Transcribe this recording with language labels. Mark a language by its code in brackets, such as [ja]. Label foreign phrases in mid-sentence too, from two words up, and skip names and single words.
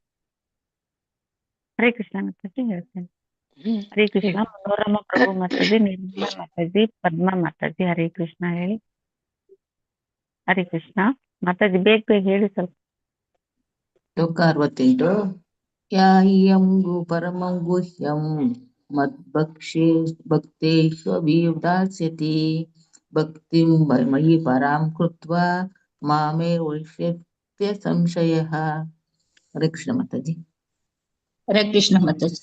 [kn] ಹರೇ ಕೃಷ್ಣ ಮಾತಾಜಿ ಹೇಳ್ತೇನೆ. ಹರೇ ಕೃಷ್ಣ. ಮನೋರಮ ಪ್ರಭು ಮಾತಾಜಿ, ನಿರ್ಮಲಾ ಮಾತಾಜಿ, ಪದ್ಮಾ ಮಾತಾಜಿ, ಹರೇ ಕೃಷ್ಣ ಹೇಳಿ. ಹರೇ ಕೃಷ್ಣ ಮಾತಾಜಿ, ಬೇಗ ಹೇಳಿ ಸ್ವಲ್ಪ. [sa] ಶ್ಲೋಕ 68. ಯಾಹ್ಯಂ ಪರಮಂ ಗುಹ್ಯಂ ಮದ್ಭಕ್ತೇಷ್ವಭಿದಾಸ್ಯತಿ ಭಕ್ತಿಂ ಮಯಿ ಪರಾಂ ಕೃತ್ವಾ ಮಾಮೇ ವೈಷ್ಯತ್ಯ संशयः। [kn] ಹರೇ ಕೃಷ್ಣ ಮಾತಾಜಿ। ಹರೇ ಕೃಷ್ಣ ಮಾತಾಜಿ।